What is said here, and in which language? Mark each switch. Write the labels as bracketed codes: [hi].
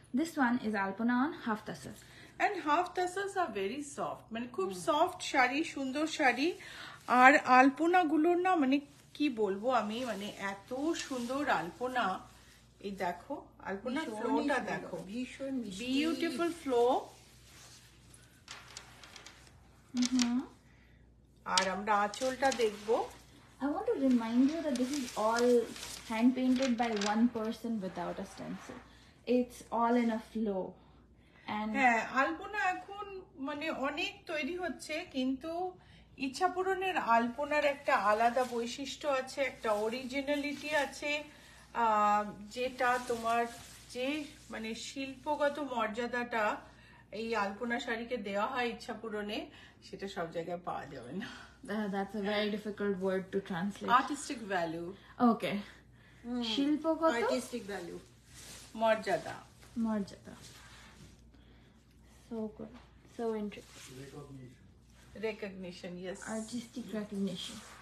[en] This one is Alpana on half tassel. And half tassels are very soft, [bn] মানে খুব soft sari, সুন্দর শাড়ি। আর আলপনা গুলোর না মানে কি বলবো আমি, মানে এত সুন্দর আলপনা। এই দেখো আলপনা ফ্লোটা দেখো, ভীষণ [en] Beautiful flow. [bn] আর আমরা আঁচলটা দেখবো। [en] I want to remind you that this is all hand painted by one person without a stencil. It's all in a flow. and [bn] হ্যাঁ, আলপনা এখন মানে অনেক তৈরি হচ্ছে, কিন্তু ইচ্ছাপূরণের আলপনার একটা আলাদা বৈশিষ্ট্য আছে, একটা অরিজিনালিটি আছে, যেটা তোমার যে মানে শিল্পগত মর্যাদাটা এই আলপনা শাড়িকে দেওয়া হয় ইচ্ছাপূরণে, সেটা সব জায়গায় পাওয়া যাবে না। [en] that's a very difficult word to translate. Artistic value, [bn] Okay. শিল্পগত [en] artistic value, [bn] মর্যাদা, [en] মর্যাদা. So good. So interesting. Recognition, yes. Artistic recognition.